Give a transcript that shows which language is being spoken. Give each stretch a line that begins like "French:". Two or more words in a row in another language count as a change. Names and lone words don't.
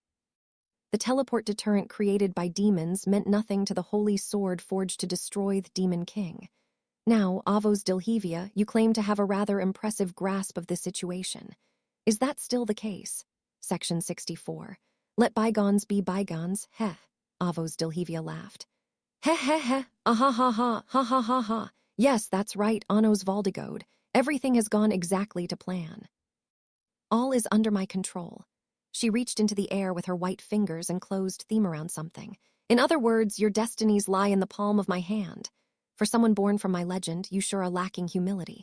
English: The teleport deterrent created by demons meant nothing to the holy sword forged to destroy the Demon King. Now, Avos Delhevia, you claim to have a rather impressive grasp of the situation. Is that still the case? Section 64. Let bygones be bygones, heh. Avos Delhevia laughed. Heh heh heh, ah ha ha ha, ha ha ha ha. Yes, that's right, Anos Valdigode. Everything has gone exactly to plan. All is under my control. She reached into the air with her white fingers and closed theme around something. In other words, your destinies lie in the palm of my hand. For someone born from my legend, you sure are lacking humility.